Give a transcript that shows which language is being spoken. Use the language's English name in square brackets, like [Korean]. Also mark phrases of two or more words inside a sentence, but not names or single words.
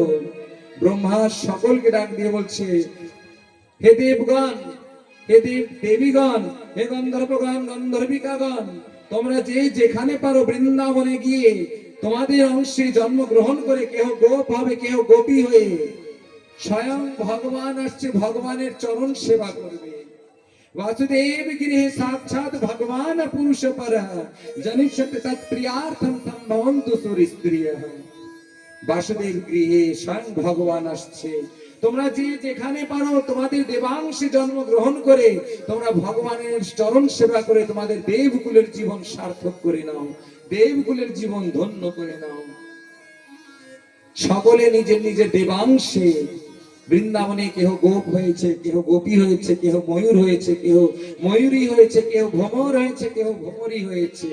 [Bangla] ব্রহ্মা সকলকে ডাক দিয়ে বলছে, হে দেবগণ, হে দেবীগণ, হে গন্ধর্বগণ, গন্ধর্বিকাগণ, তোমরা যে যেখানে পারো বৃন্দাবনে গিয়ে তোমাদের অংশে জন্মগ্রহণ করে, কেহ গোপ হবে, কেহ গোপী হয়ে স্বয়ং ভগবান আসছে, ভগবানের চরণ সেবা করবে। [Sanskrit] वासुदेव गृहे साक्षात भगवान पुरुष पर जनिष्यते तत्प्रियार्थम तम भवन्तु सुरस्त्रियः। वासुदेव गृहे स्वयं भगवान আসছে। [Bangla] তোমরা যে যেখানে পারো তোমাদের দেবাংশে জন্মগ্রহণ করে তোমরা ভগবানের চরণ সেবা করে তোমাদের দেবকুলের জীবন সার্থক করে নাও, দেবকুলের জীবন ধন্য করে নাও। সকলে নিজের নিজের দেবাংশে বৃন্দাবনে কেহ গোপ হয়েছে, কেহ গোপী হয়েছে, কেহ ময়ূর হয়েছে, কেহ ময়ূরী হয়েছে, কেহ ভ্রমর হয়েছে, কেহ ভ্রমরী হয়েছে।